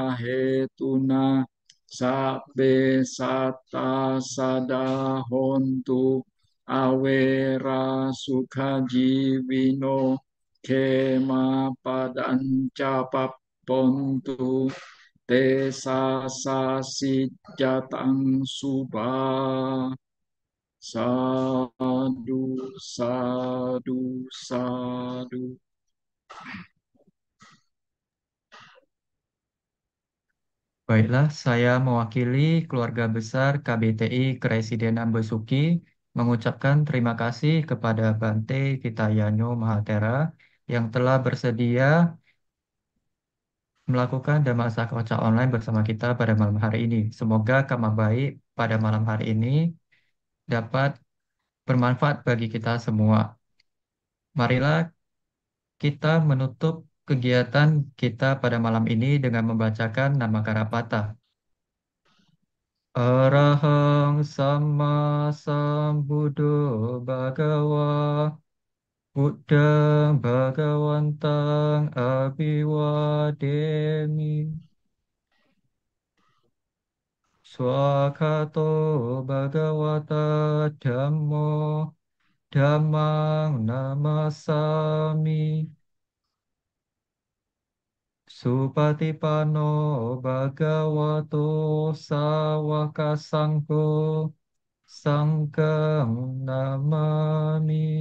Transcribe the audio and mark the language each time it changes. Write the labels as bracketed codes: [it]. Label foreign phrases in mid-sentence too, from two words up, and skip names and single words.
[pi] hetuna sabbe satta sadahontu awera sukha jivino kema padanca papontu te sasasi jatang subah sadu sadu sadu. [id] Baiklah, saya mewakili keluarga besar KBTI Keresidenan Besuki mengucapkan terima kasih kepada Bante Kitayano Mahatera yang telah bersedia melakukan Dhammasakota online bersama kita pada malam hari ini. Semoga kabar baik pada malam hari ini dapat bermanfaat bagi kita semua. Marilah kita menutup kegiatan kita pada malam ini dengan membacakan nama Karapata. [pi] Arahang Sama Sambuddho Bhagawa Buddhang Bhagawantang Abhiwademi Swakato Bhagavata Dhammo Dhammang Namasami Supatipanno Bhagavato Sawaka Sangho Sanghang Namami